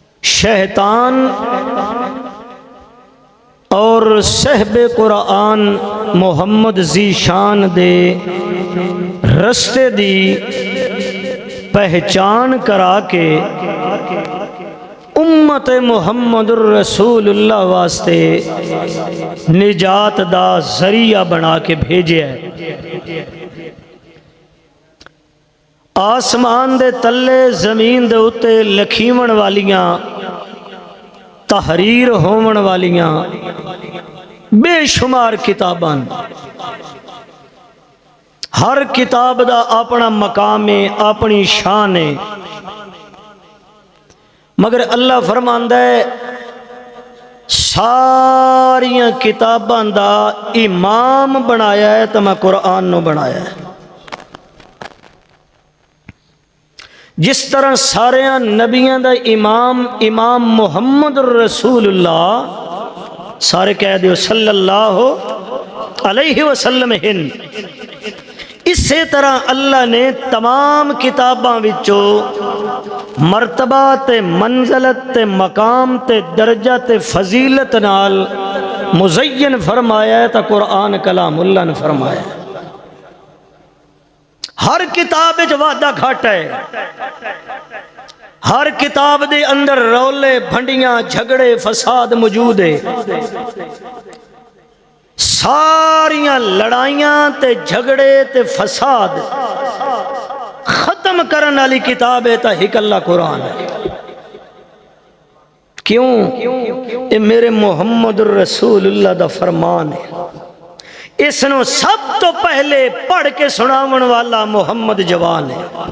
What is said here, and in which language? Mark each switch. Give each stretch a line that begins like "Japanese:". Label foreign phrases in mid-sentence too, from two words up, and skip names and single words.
Punjabi: شیطان اور صحب قرآن محمد ذی شان دے رستے دی پہچان کرا کے امت محمد الرسول اللہ واسطے نجات دا ذریعہ بنا کے بھیجے ہے۔ آسمان دے تلے زمین دے اتے لکھیون والیاں تحریر ہون والیاں بے شمار کتاباں، ہر کتاب دا اپنا مقام ہے، اپنی شان ہے، مگر اللہ فرماندا ہے ساریاں کتاباں دا امام بنایا ہے تو میں قرآن نو بنایا ہے۔ جس طرح سارے نبیاں دا امام محمد رسول اللہ، سارے کہہ دیو
Arabic: صلی اللہ علیہ وسلم
Punjabi: ہن، اسی طرح اللہ نے تمام کتاباں وچوں مرتبہ تے منزلت تے مقام تے درجہ تے فضیلت نال مزین فرمایا ہے تا قرآن کلام اللہ نے فرمایا ہے۔ ہر کتاب وچ وعدہ گھٹ ہے، ہر کتاب دے اندر رولے بھنڈیاں جھگڑے فساد موجود ہے، ساریاں لڑائیاں تے جھگڑے تے فساد ختم کرن والی کتاب ہے تا ہک اللہ قرآن ہے۔ کیوں؟ اے میرے محمد الرسول اللہ دا فرمان ہے، اس نو سب تو پہلے پڑھ کے سناون والا محمد جوان ہے۔